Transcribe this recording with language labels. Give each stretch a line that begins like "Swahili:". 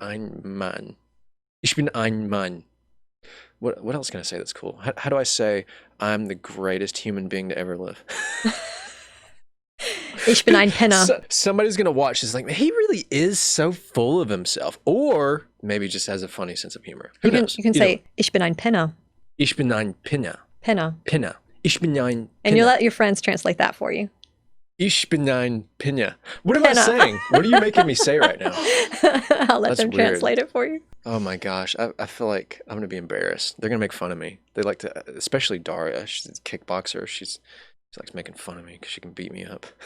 German: Ich bin ein Mann. Ich bin ein Mann.
English: What else can I say that's cool? How do I say I'm the greatest human being to ever live?
German: Ich bin ein Penner.
English: Somebody's gonna watch this like, he really is so full of himself, or maybe just has a funny sense of humor. Who knows? You can say
German: ich bin ein Penner. Ich bin ein Penner. Penner. Penner. Ich bin ein Penner.
English: And you let your friends translate that for you.
German: Ich bin ein Pinna.
English: What am I Pinna. saying? What are you making me say right now? I'll let That's them weird. translate it for you. Oh my gosh. I feel like I'm going to be embarrassed. They're going to make fun of me. They like to, especially Daria. She's a kickboxer. She likes making fun of me because she can beat me up.